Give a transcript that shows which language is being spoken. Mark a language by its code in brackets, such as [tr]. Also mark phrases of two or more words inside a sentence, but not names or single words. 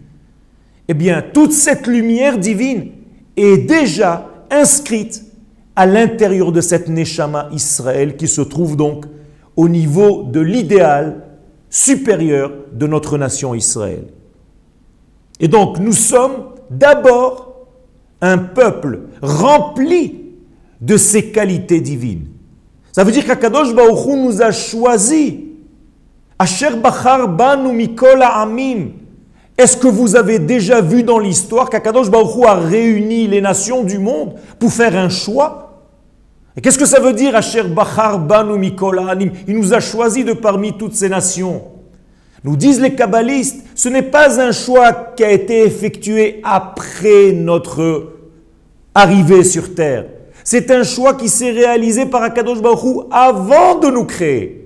[fr] Eh bien, toute cette lumière divine est déjà inscrite à l'intérieur de cette Neshama Israël qui se trouve donc au niveau de l'idéal supérieur de notre nation Israël. Et donc nous sommes d'abord un peuple rempli de ces qualités divines. Ça veut dire qu'Akadosh Baruch Hu nous a choisis. [he] אשר בחר בנו מכל העמים. [fr] Est-ce que vous avez déjà vu dans l'histoire qu'Akadosh Baruch Hu a réuni les nations du monde pour faire un choix? Et qu'est-ce que ça veut dire, [he] אשר בחר בנו מכל העמים? [fr] Il nous a choisis de parmi toutes ces nations. Nous disent les kabbalistes, ce n'est pas un choix qui a été effectué après notre arrivée sur terre. C'est un choix qui s'est réalisé par Akadosh Baruch Hu avant de nous créer.